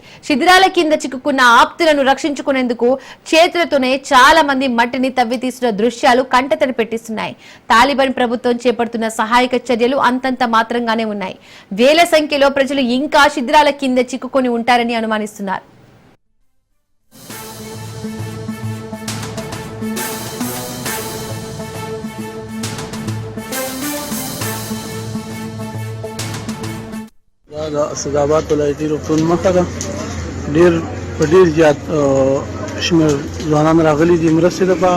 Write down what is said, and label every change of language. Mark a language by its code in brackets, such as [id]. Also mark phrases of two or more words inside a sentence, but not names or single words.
[te] శిథిలాల కింద చిక్కుకున్న ఆప్తులను రక్షించుకునేందుకు చేతులతోనే చాలా మంది మట్టిని తవ్వి తీసిన దృశ్యాలు కంటతడి పెట్టిస్తున్నాయి. తాలిబాన్ ప్రభుత్వం చేపడుతున్న సహాయక చర్యలు అంతంత మాత్రంగానే ఉన్నాయి. వేల సంఖ్యలో ప్రజలు ఇంకా శిథిలాల కింద చిక్కుకొని ఉంటారని అనుమానిస్తున్నారు. [ps] سدابات ولایتي روغتون مخه ده ډیر زیات شمېر ځوانان راغلي دي مرستې لپاره.